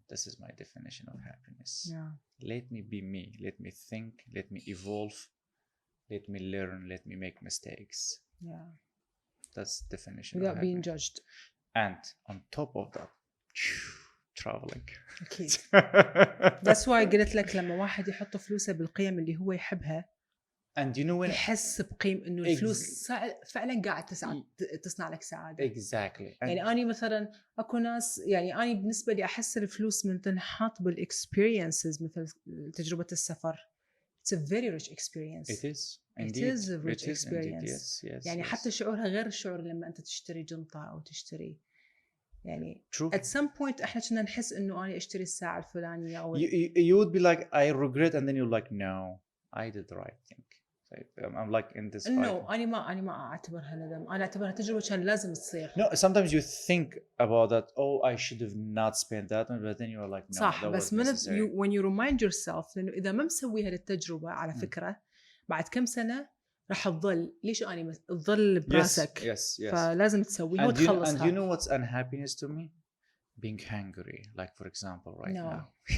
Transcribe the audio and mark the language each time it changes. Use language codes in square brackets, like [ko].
[en] This is my definition of happiness. Yeah. Let me be me. Let me think. Let me evolve. Let me learn. Let me make mistakes. Yeah. That's the definition without of being happiness. judged. And on top of that, traveling. [ar] أكيد. [en] That's why [ar] قلت لك لما واحد يحط فلوسه بالقيم اللي هو يحبها. [en] And you know when [ar] يحس بقيم إنه الفلوس فعلا قاعد تصنع لك سعادة. [en] Exactly. [ar] يعني أنا مثلا أكو ناس يعني أنا بالنسبة لي أحس الفلوس من تنحط بالexperiences مثل تجربة السفر. [en] It's a very rich experience. It is. Indeed. It is a rich experience. Yes, [ar] يعني [en] yes. [ar] حتى شعورها غير الشعور لما أنت تشتري جنطة أو تشتري يعني. [en] True. At some point [ar] إحنا كنا نحس إنه أنا أشتري الساعة الفلانية أو. [en] You would be like, I regret, and then you're like, no, I did the right thing. I'm like in this. [ar] No, أنا ما أعتبرها ندم. أنا أعتبرها تجربة كان لازم تصير. [en] No, sometimes you think about that. Oh, I should have not spent that one, but then you are like, no, [ar] صح. [en] that [ar] بس [en] was necessary. when you remind yourself [ar] لأنه إذا ما مسوي هالتجربة على فكرة بعد كم سنة راح تظل ليش أنا تظل براسك. [en] Yes. [ar] فلازم تسويها وتخلصها. [en] And you know what's unhappiness to me? Being hungry, like for example, right now.